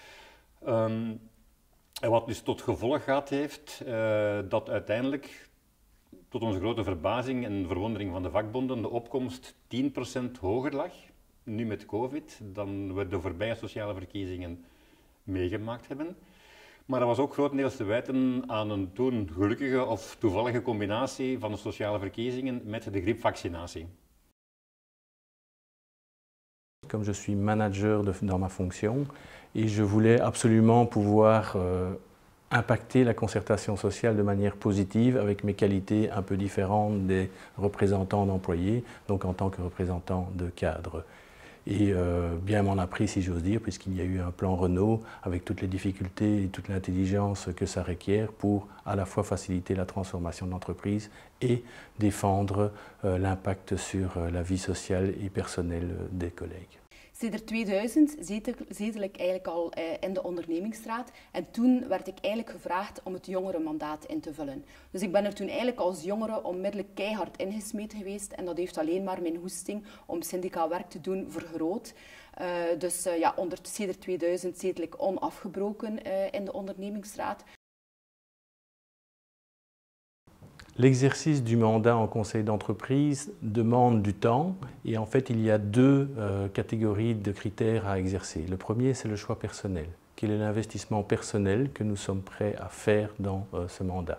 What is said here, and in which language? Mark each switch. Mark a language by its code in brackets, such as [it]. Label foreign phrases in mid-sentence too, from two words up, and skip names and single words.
[nl] En wat dus tot gevolg gehad heeft dat uiteindelijk, tot onze grote verbazing en verwondering van de vakbonden, de opkomst 10% hoger lag, nu met COVID, dan we de voorbije sociale verkiezingen meegemaakt hebben. Maar dat was ook grotendeels te wijten aan een toen gelukkige of toevallige combinatie van de sociale verkiezingen met de griepvaccinatie. [fr] Comme je suis manager dans ma fonction et je voulais absolument pouvoir impacter la concertation sociale de manière positive avec mes qualités un peu différentes des représentants d'employés, donc en tant que représentant de cadres. Et bien m'en a pris, si j'ose dire, puisqu'il y a eu un plan Renault avec toutes les difficultés et toute l'intelligence que ça requiert pour à la fois faciliter la transformation de l'entreprise et défendre l'impact sur la vie sociale et personnelle des collègues. [nl] Sinds 2000 zetel ik eigenlijk al in de ondernemingsraad en toen werd ik eigenlijk gevraagd om het jongerenmandaat in te vullen. Dus ik ben er toen eigenlijk als jongere onmiddellijk keihard ingesmeed geweest en dat heeft alleen maar mijn hoesting om syndicaal werk te doen vergroot. Dus sinds 2000 zetel ik onafgebroken in de ondernemingsraad. [fr] L'exercice du mandat en conseil d'entreprise demande du temps et en fait il y a deux catégories de critères à exercer. Le premier c'est le choix personnel. Quel est l'investissement personnel que nous sommes prêts à faire dans ce mandat?